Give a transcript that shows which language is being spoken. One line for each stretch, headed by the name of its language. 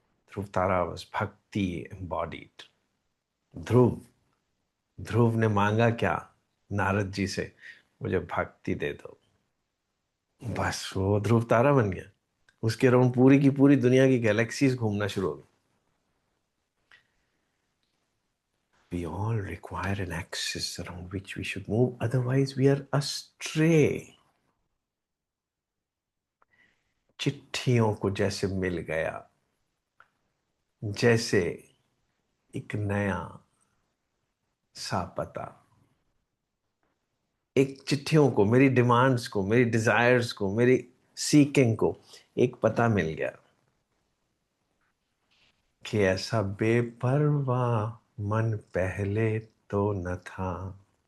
Hindi: ध्रुव तारा was भक्ति embodied। ध्रुव, ध्रुव ने मांगा क्या नारद जी से? मुझे भक्ति दे दो। बस वो ध्रुव तारा बन गया। उसके अराउंड पूरी की पूरी दुनिया की गैलेक्सीज घूमना शुरू हो गई।
English: We all require an axis around which we should move, otherwise we are astray।
Hindi: चिट्ठियों को जैसे मिल गया, जैसे एक नया सा पता, एक चिट्ठियों को, मेरी डिमांड्स को, मेरी डिजायर्स को, मेरी सीकिंग को एक पता मिल गया कि ऐसा बेपरवाह मन पहले तो न था।